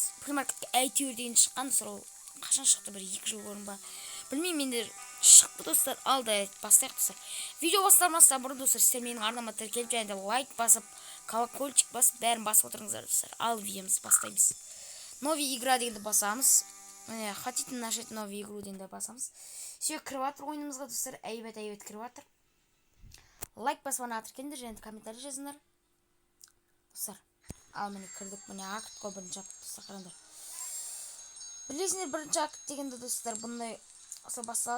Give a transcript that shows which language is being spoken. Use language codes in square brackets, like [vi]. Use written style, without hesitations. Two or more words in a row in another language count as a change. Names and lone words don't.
[kk] Примаркетке әйтеуір деген шыққан. Достар, ол қашан шықты, бір 2 жыл бұрын ба? Білмеймін, менде шықты достар. Алда бастайық достар. Видео бастамастан бұрын достар, сіздер менің арнама тіркеліп және де лайк басып, колокольчик басып, бәрін басып отырыңыздар достар. Ал видеомызды бастаймыз. [ru] Новый игра [kk] дегенді басамыз. [ru] Хотите начать новую игру [kk] дегенді басамыз. Все, кіріватыр ойынымызға достар, әйбет кіріватыр. Лайк басып тіркеліңдер және комментарий жазыңдар. Достар, ал міне кірдік, міне акт қой бірінші акт достар, қараңдар. Білесіңдер, бірінші акт дегенде достар, бұндай осылай басталады.